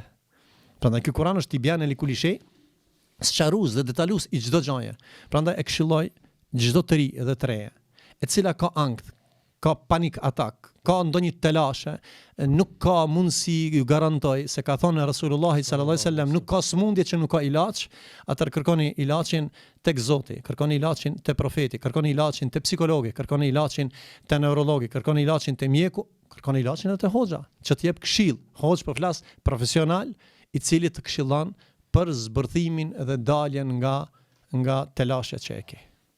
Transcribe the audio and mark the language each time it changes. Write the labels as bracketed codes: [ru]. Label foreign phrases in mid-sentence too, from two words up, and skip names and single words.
[sq] Prandaj ky Kuran është [ar] تبيانا لكل شيء, [sq] sqarues dhe detalues i çdo gjaje. Prandaj e këshilloj çdo të ri edhe të reje, e cila ka ankth, ka panik atak, ka ndonjë telashe, nuk ka mundësi, ju garantoj se ka thonë [ar] رسول الله صلى الله عليه وسلم, [sq] nuk ka smundje që nuk ka ilaç, atëherë kërkoni ilaçin tek Zoti, kërkoni ilaçin te profeti, kërkoni ilaçin te psikologi, kërkoni ilaçin te neurologi, kërkoni ilaçin te mjeku, kërkoni ilaçin te hoxha, që të jep këshill. Hoxh po flas profesional i cili të këshillon për zbërthimin dhe daljen nga telashet që e ke.